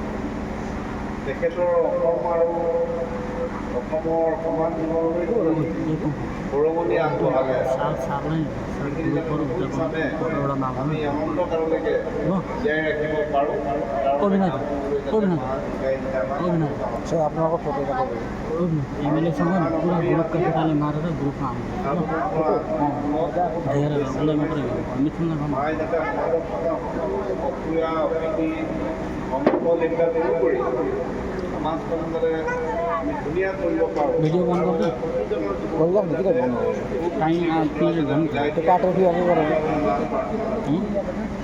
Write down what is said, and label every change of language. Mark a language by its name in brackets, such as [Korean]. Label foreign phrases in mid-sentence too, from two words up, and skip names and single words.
[Assamese] তেখেতৰ অসম আৰু অসমৰ সমাজ জীৱনলৈ বৰঙণি আগবঢ়ালে আমি অনন্ত কাললৈকে জীয়াই ৰাখিব পাৰোঁ। আপোনালোকৰ ফটো [Nepali] एमएलए सँग पूरा ग्रुप का फोटोले मारेर ग्रुपमा भिडियो बन्द गर्दै